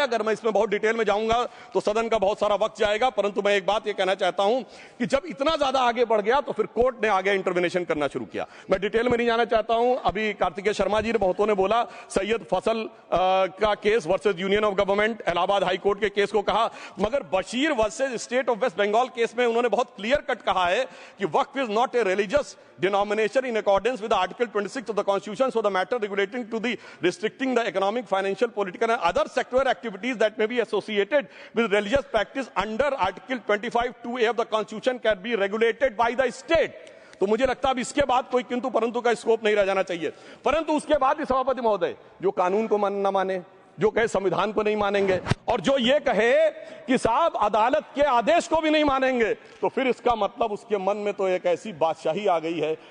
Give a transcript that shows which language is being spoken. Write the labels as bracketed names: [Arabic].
[Hindi] अगर मैं इसमें बहुत डिटेल में जाऊंगा तो सदन का बहुत सारा वक्त जाएगा, परंतु मैं एक बात ये कहना चाहता हूं कि जब इतना ज्यादा आगे बढ़ गया तो फिर कोर्ट ने आगे इंटरवेंशन करना शुरू किया। मैं डिटेल में नहीं जाना चाहता हूं। अभी कार्तिकेय शर्मा जी ने बहुतों ने बोला सैयद फसल का case versus union of government, Allahabad high court के केस को कहा, मगर Bashir versus state of waste Bengal case में उन्होंने बहुत क्लियर कट कहा है कि [English] Waqf is not a religious religious denomination in accordance with Article 26 of the Constitution, so the matter relating to the restricting the economic, financial, political and other sectoral activities that may be associated with religious practice under Article 25(2)(a) of the Constitution can be regulated by the state. [Hindi] तो मुझे लगता है अब इसके बाद कोई किंतु परंतु का स्कोप नहीं रह जाना चाहिए। परंतु उसके बाद भी सभापति महोदय जो कानून को न माने, जो कहे संविधान को नहीं मानेंगे और जो ये कहे कि साहब अदालत के आदेश को भी नहीं मानेंगे, तो फिर इसका मतलब उसके मन में तो एक ऐसी बादशाही आ गई है।